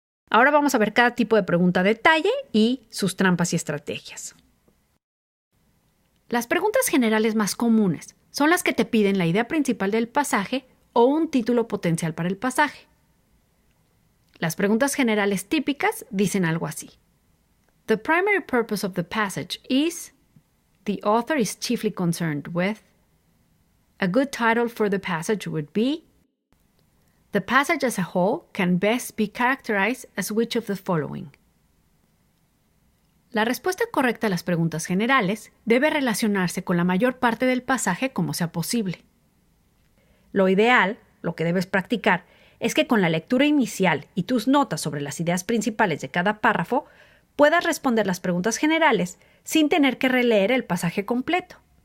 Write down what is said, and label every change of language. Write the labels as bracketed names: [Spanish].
[Spanish] Ahora vamos a ver cada tipo de pregunta a detalle y sus trampas y estrategias. Las preguntas generales más comunes son las que te piden la idea principal del pasaje o un título potencial para el pasaje. Las preguntas generales típicas dicen algo así. [English] The primary purpose of the passage is. The author is chiefly concerned with. A good title for the passage would be. The passage as a whole can best be characterized as which of the following. [Spanish] La respuesta correcta a las preguntas generales debe relacionarse con la mayor parte del pasaje como sea posible. Lo ideal, lo que debes practicar, es que con la lectura inicial y tus notas sobre las ideas principales de cada párrafo puedas responder las preguntas generales sin tener que releer el pasaje completo.